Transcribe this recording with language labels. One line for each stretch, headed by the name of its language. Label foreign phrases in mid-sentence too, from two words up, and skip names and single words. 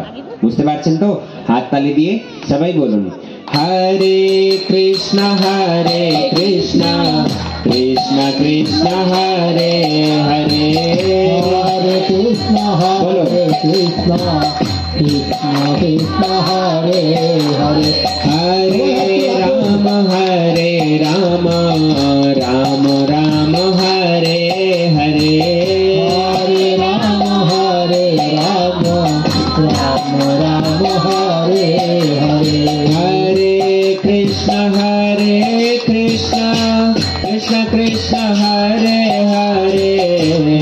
Bangla: বুঝতে পারছেন তো? হাত তালি দিয়ে সবাই বলুন, হরে কৃষ্ণ কৃষ্ণ কৃষ্ণ হরে হরে, হরে কৃষ্ণ কৃষ্ণ কৃষ্ণ কৃষ্ণ হরে হরে, হরে রাম রাম রাম হরে হরে, হরে রাম রাম রাম হরে হরে, হরে কৃষ্ণ কৃষ্ণ কৃষ্ণ কৃষ্ণ হরে হরে,